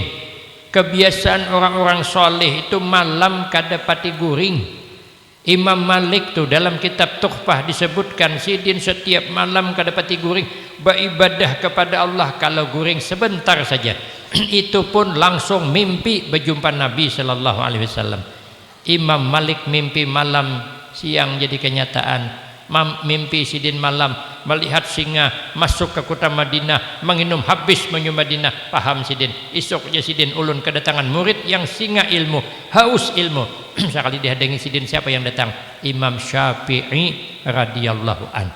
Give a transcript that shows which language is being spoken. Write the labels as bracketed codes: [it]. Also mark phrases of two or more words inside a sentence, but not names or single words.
[bjn] Kebiasaan orang-orang soleh itu malam kada pati guring. Imam Malik tuh dalam kitab Tuhfah disebutkan, Sidin setiap malam kada pati guring, beribadah kepada Allah kalau guring sebentar saja. Itu pun langsung mimpi berjumpa Nabi [ar] صلى الله عليه وسلم. [bjn] Imam Malik mimpi malam, siang jadi kenyataan. Mimpi Sidin malam melihat singa masuk ke kota Madinah, menginum habis menyum Madinah. Paham Sidin, esok Sidin ulun kedatangan murid yang singa ilmu, haus ilmu. sekali dihadangi sidin siapa yang datang? Imam Syafi'i [ar] رضي الله عن.